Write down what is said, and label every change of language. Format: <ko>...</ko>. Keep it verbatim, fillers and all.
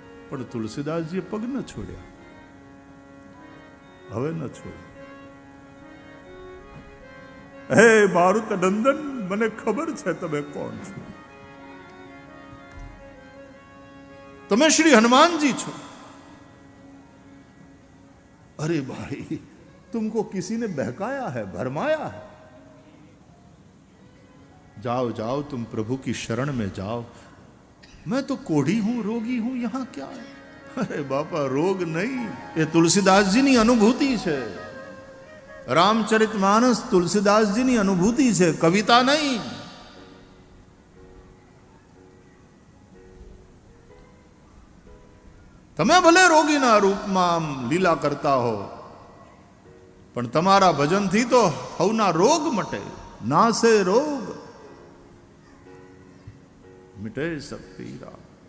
<gu>પણ તુલસીદાસજીએ પગ ન છોડ્યા, હવે ન છોડ્યા. હે મારુત નંદન, મને ખબર છે તમે કોણ છો, તમે શ્રી હનુમાનજી છો.</gu> <hi>અરે ભાઈ, तुमको किसी ने बहकाया है, भरमाया है, जाओ जाओ तुम प्रभु की शरण में जाओ. मैं तो कोढ़ी हूं, रोगी हूं, यहां क्या है. अरे बापा, रोग नहीं, ये तुलसीदास जी</hi> <gu>ની અનુભૂતિ છે. રામચરિતમાનસ तुलसीदास जी ની અનુભૂતિ છે, કવિતા નહીં. તમે ભલે રોગીના રૂપમાં લીલા કરતા હો, પણ તમારા ભજનથી તો હવના રોગ મટે, નાસે રોગ મિટે શક્તિ રામ.</gu>